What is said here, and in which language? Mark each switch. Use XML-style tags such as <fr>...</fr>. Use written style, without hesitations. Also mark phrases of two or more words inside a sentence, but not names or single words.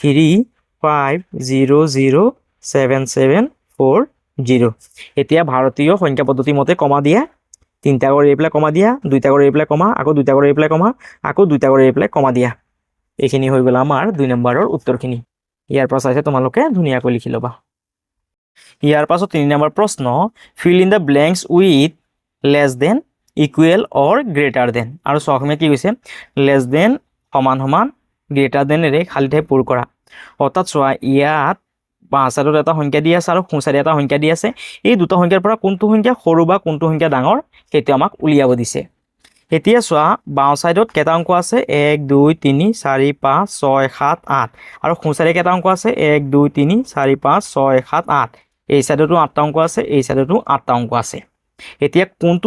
<as>35007740 এতিয়া ভাৰতীয় সংখ্যা পদ্ধতি মতে কমা দিয়া 3টা কৰি এৰি পেলাই কমা দিয়া 2টা কৰি এৰি পেলাই কমা আকৌ 2টা কৰি এৰি পেলাই কমা আকৌ 2টা কৰি এৰি পেলাই কমা দিয়া এইখিনি হৈ গ'ল আমাৰ 2 নম্বৰৰ উত্তৰখিনি ইয়াৰ পৰা চাইছে তোমালোকে ধুনীয়াকৈ লিখি ল'বা ইয়াৰ পাছত 3 নম্বৰ প্ৰশ্ন</as> <en>fill in the blanks with less than equal or greater than</en> <as>আৰু সহমে কি কৈছে</as> <en>less than</en> <as>সমান সমান</as> <en>greater than</en> <as>এৰে খালি ঠাই পূৰ কৰা অৰ্থাৎ চোৱা ইয়াত বাঁচাৰত এটা সংখ্যা দি আছে আৰু খুঁচাৰে এটা সংখ্যা দি আছে এই দুটা সংখ্যাৰ পৰা কোনটো সংখ্যা সৰু বা কোনটো সংখ্যা ডাঙৰ সেইটো আমাক উলিয়াব দিছে এতিয়া চোৱা বাওঁ সাইডত কেটা অংক আছে 1 2 3 4 5 6 7 8 আৰু খুঁচাৰে কেটা অংক আছে 1 2 3 4 5 6 7 8 এই সাইডতো 8টা অংক আছে এই সাইডতো 8টা অংক আছে এতিয়া কোনটো</as>